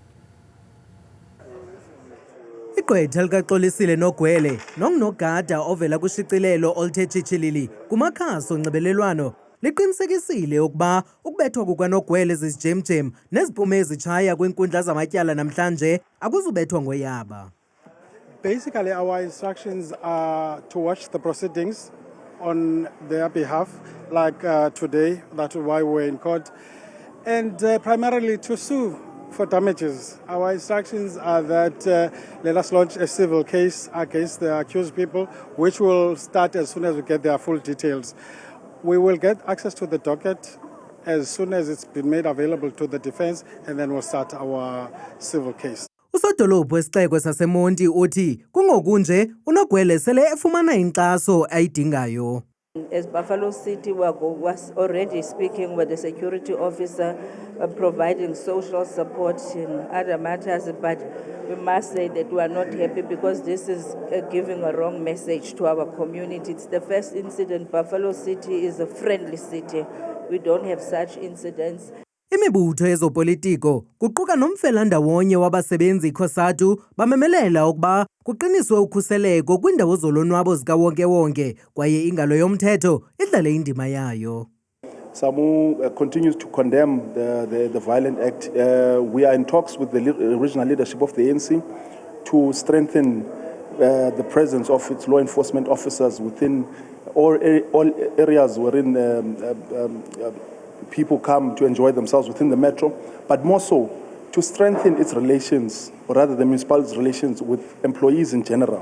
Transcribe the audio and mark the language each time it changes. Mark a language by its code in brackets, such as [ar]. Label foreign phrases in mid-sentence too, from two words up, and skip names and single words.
[xh] Igqwetha likaXolisile Nogwele nonogada ovela kushicilelo oluthe tshitshilili kumakhasi onxibelelwano liqinisekisile ukuba ukubethwa kukanogwele zizijemjem neziphumo ezitshaya kwinkundla zamatyala namhlanje akuzubethwa ngoyaba. [en] Basically, our instructions are to watch the proceedings on their behalf, like today, that's why we're in court, and primarily to sue for damages. Our instructions are that let us launch a civil case against the accused people, which will start as soon as we get their full details. We will get access to the docket as soon as it's been made available to the defense, and then we'll start our civil case. [xh] Usodolophu wesixeko saseMonti uthi kungoku nje uNogwele sele efumana inkxaso ayidingayo. [en] As Buffalo City was already speaking with the security officer, providing social support in other matters, but we must say that we are not happy because this is giving a wrong message to our community. It's the first incident. Buffalo City is a friendly city. We don't have such incidents. [xh] Imibutho yezopolitiko kuquka nomfelandawonye wabasebenzi COSATU bamemelela ukuba kuqiniswe ukhuseleko kwindawo zolonwabo zikawonke-wonke kwaye ingalo yomthetho idlale indima yayo. [en] SAMU continues to condemn the violent act. We are in talks with the regional leadership of the ANC to strengthen the presence of its law enforcement officers within all areas wherein people come to enjoy themselves within the metro, but more so to strengthen its relations, or rather the municipality's relations with employees in general.